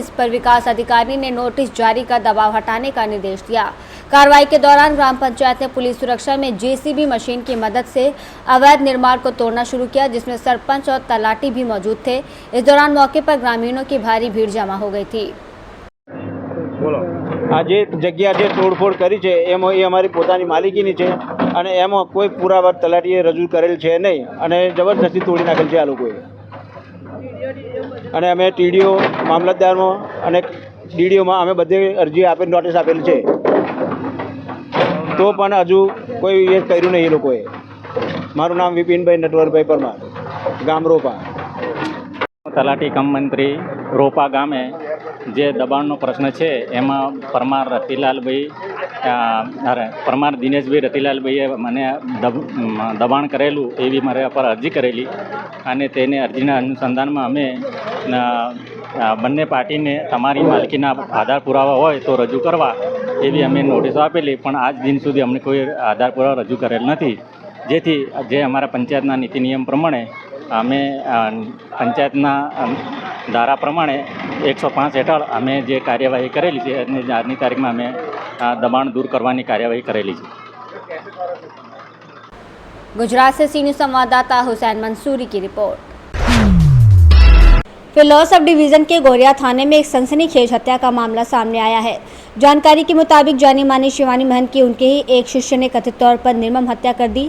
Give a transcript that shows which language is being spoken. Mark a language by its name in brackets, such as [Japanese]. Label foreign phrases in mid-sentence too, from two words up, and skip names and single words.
[Hindi] इस पर विकास अधिकारी ने नोटिस जारी कर दबाव हटाने का निर्देश दिया। कार्रवाई के दौरान ग्राम पंचायत ने पुलिस सुरक्षा में JCB मशीन की मदद से अवैध निर्माण को तोड़ना शुरू किया, जिसमें सरपंच और तलाटी भी मौजूद थे। इस दौरान मौके पर ग्रामीणों की भारी भीड़ जमा हो गई थी। [Gujarati] આજ જગ્યા જે તોડફોડ કરી છે એમ એ અમારી પોતાની માલિકીની છે અને એમ કોઈ પુરાવા તલાટીએ રજૂ કરેલ છે નહીં અને જબરદસ્તી તોડી નાખેલ છે આ લોકોએ અને અમે TDO મામલતદારમાં અને DDO માં અમે બધે અરજી આપે નોટિસ આપેલ છે તો પણ હજુ કોઈ એ કર્યું નહીં। લોકોએ મારું નામ વિપિનભાઈ નટવરભાઈ પરમાર, ગામ રોપા। તલાટી કમ મંત્રી રોપા ગામે જે દબાણનો પ્રશ્ન છે એમાં પરમાર રતિલાલભાઈ પરમાર દિનેશભાઈ રતિલાલભાઈએ મને દબાણ કરેલું એવી મારા પર અરજી કરેલી અને તેને અરજીના અનુસંધાનમાં અમે બંને પાર્ટીને તમારી માલિકીના આધાર પુરાવા હોય તો રજૂ કરવા એવી અમે નોટિસો આપેલી, પણ આજ દિન સુધી અમને કોઈ આધાર પુરાવા રજૂ કરેલ નથી, જેથી જે અમારા પંચાયતના નીતિ નિયમ પ્રમાણે અમે પંચાયતના ધારા પ્રમાણે 105 હેઠળ અમે જે કાર્યવાહી કરેલી છે અને આજની તારીખમાં અમે દબાણ દૂર કરવાની કાર્યવાહી કરેલી છે। [Hindi] गुजरात से सी न्यूज़ संवाददाता हुसैन मंसूरी की रिपोर्ट। फिलौर सब डिवीजन के गोरिया थाने में एक सनसनीखेज हत्या का मामला सामने आया है। जानकारी के मुताबिक जानी मानी शिवानी महंत की उनके ही एक शिष्य ने कथित तौर पर निर्मम हत्या कर दी।